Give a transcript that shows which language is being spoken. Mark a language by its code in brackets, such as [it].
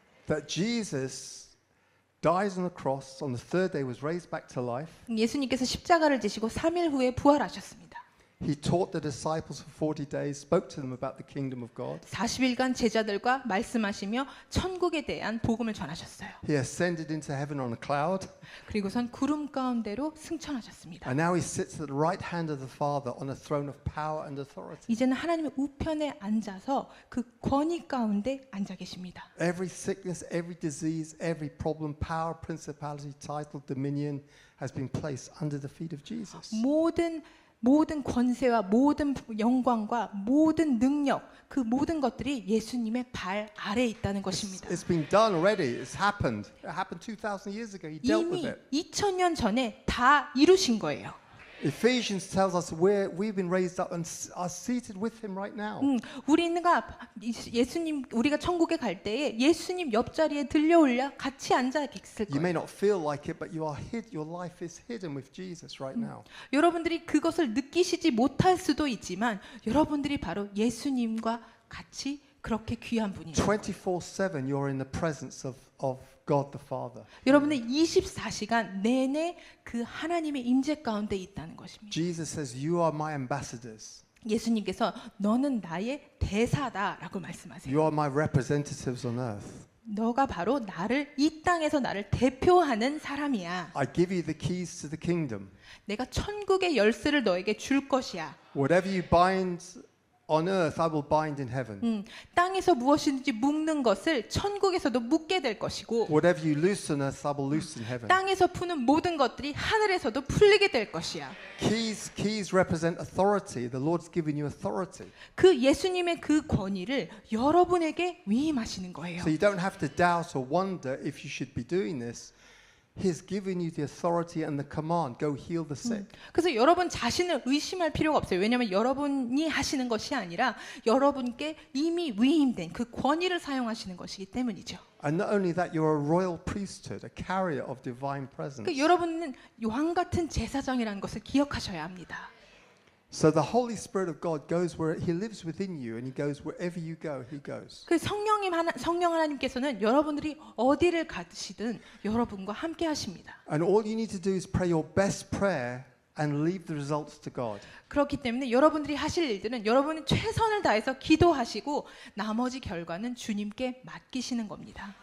[en] That Jesus dies on the cross, on the third day was raised back to life. [ko] 예수님께서 십자가를 지시고 3일 후에 부활하셨습니다. [en] He taught the disciples for 40 days, spoke to them about the kingdom of God. [ko] 40일간 제자들과 말씀하시며 천국에 대한 복음을 전하셨어요. [en] He ascended into heaven on a cloud. [ko] 그리고선 구름 가운데로 승천하셨습니다. [en] And now he sits at the right hand of the Father on a throne of power and authority. [ko] 이제는 하나님의 우편에 앉아서 그 권위 가운데 앉아 계십니다. [en] Every sickness, every disease, every problem, power, principality, title, dominion has been placed under the feet of Jesus. [ko] 모든 권세와 모든 영광과 모든 능력 그 모든 것들이 예수님의 발 아래에 있다는 것입니다. [en] It's been done already. It's happened. It happened 2,000 years ago. He dealt with [ko] 이미 [en] it. [ko] 2000년 전에 다 이루신 거예요. [en] Ephesians tells us we've been raised up and are seated with him right now. [ko] 우리가 우리가 천국에 갈 때에 예수님 옆자리에 들려올려 같이 앉아 있을 [en] You may not feel like it, but your life is hidden with Jesus right now. [ko] 여러분들이 그것을 느끼시지 못할 수도 있지만 여러분들이 바로 예수님과 같이 그렇게 귀한 분이에요. [en] 24/7 you're in the presence of God the Father. [ko] 여러분은 24시간 내내 그 하나님의 임재 가운데 있다는 것입니다. [en] Jesus says, "You are my ambassadors. [ko] 예수님께서 너는 나의 대사다라고 말씀하세요. [en] You are my representatives on earth. [ko] 너가 바로 이 땅에서 나를 대표하는 사람이야. [en] I give you the keys to the kingdom. [ko] 내가 천국의 열쇠를 너에게 줄 것이야. [en] Whatever you bind on earth, I will bind in heaven. [ko] 땅에서 무엇이든지 묶는 것을 천국에서도 묶게 될 것이고 [en] Whatever you loose on earth, I will loose in heaven." [ko] 땅에서 푸는 모든 것들이 하늘에서도 풀리게 될 것이야. [en] Keys represent authority. The Lord's given you authority. [ko] 그 예수님의 그 권위를 여러분에게 위임하시는 거예요. [en] So you don't have to doubt or wonder if you should be doing this. He's given you the authority and the command. Go heal the sick. [ko] 그래서 여러분 자신을 의심할 필요가 없어요. 왜냐하면 여러분이 하시는 것이 아니라 여러분께 이미 위임된 그 권위를 사용하시는 것이기 때문이죠. [en] And not only that, you're a royal priesthood, a carrier of divine presence. [ko] 그러니까 여러분은 왕 같은 제사장이라는 것을 기억하셔야 합니다. [en] So the Holy Spirit of God goes where He lives within you, and He goes wherever you go. He goes. [ko] 그 성령 하나님께서는 여러분들이 어디를 가시든 여러분과 함께 하십니다. [en] And all you need to do is pray your best prayer and leave the results to God. [ko] 그렇기 때문에 여러분들이 하실 일들은 여러분은 최선을 다해서 기도하시고 나머지 결과는 주님께 맡기시는 겁니다.